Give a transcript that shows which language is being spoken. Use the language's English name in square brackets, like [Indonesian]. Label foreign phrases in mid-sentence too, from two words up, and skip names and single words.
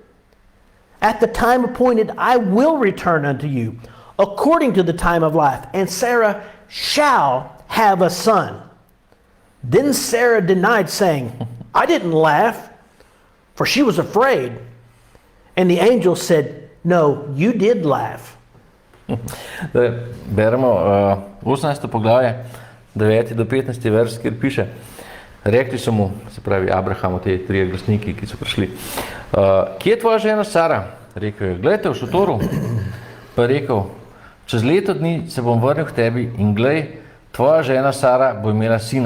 [English] At the time appointed I will return unto you, according to the time of life, and Sarah shall have a son. Then Sarah denied, saying, I didn't laugh, for she was afraid. And the angel said, No, you did laugh. [Slovenian] Beremo 18. poglavje, 9. do 15. verš, kjer piše, rekli so mu, se pravi Abrahamu, te 3 glasniki, ki so prišli, kje je tvoja žena Sara? Rekel je, gledajte v šotoru. Pa je rekel, čez leto dni se bom vrnil k tebi in glej, tvoja žena Sara bo imela sina.